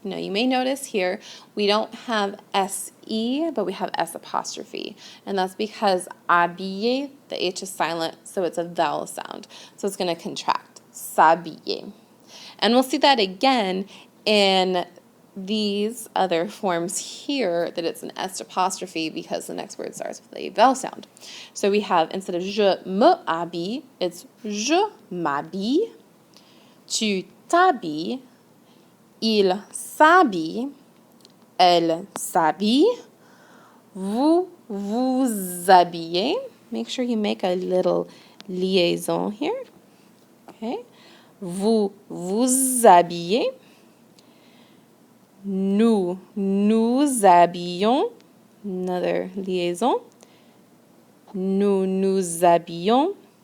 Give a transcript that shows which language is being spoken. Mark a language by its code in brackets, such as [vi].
[en] Now you may notice here we don't have S-E, but we have S apostrophe, and that's because habiller, the H is silent, so it's a vowel sound. So it's going to contract, s'habiller. And we'll see that again in these other forms here, that it's an S apostrophe because the next word starts with a vowel sound. So we have, instead of [fr] je me habille, [en] it's [fr] je m'habille, tu t'habilles, il s'habille, elle s'habille, vous vous habillez. [en] Make sure you make a little liaison here. [fr] Okay. Vous vous habillez. Nous nous habillons. [en] Another liaison. Nous nous habillons.